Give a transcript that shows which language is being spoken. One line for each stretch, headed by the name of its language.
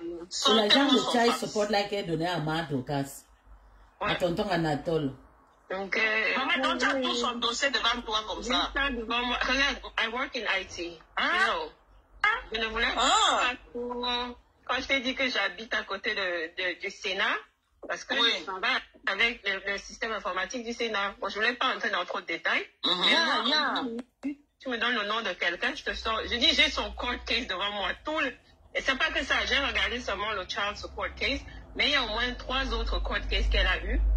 French: C'est l'agent de child support là qu'elle donnait à Marc Lucas. À tonton Anatole. Donc, maman, tu as tout son dossier devant toi comme ça.
English: Regarde, I work in IT. You know.
French: Je ne voulais pas trop... Quand je t'ai dit que j'habite à côté du Sénat, parce que je travaille avec le système informatique du Sénat. Bon, je ne voulais pas entrer dans trop de détails. Mais tu me donnes le nom de quelqu'un, je te sors. Je dis, j'ai son court case devant moi. Et c'est pas que ça, j'ai regardé seulement le child support case, mais il y a au moins 3 autres court cases qu'elle a eu.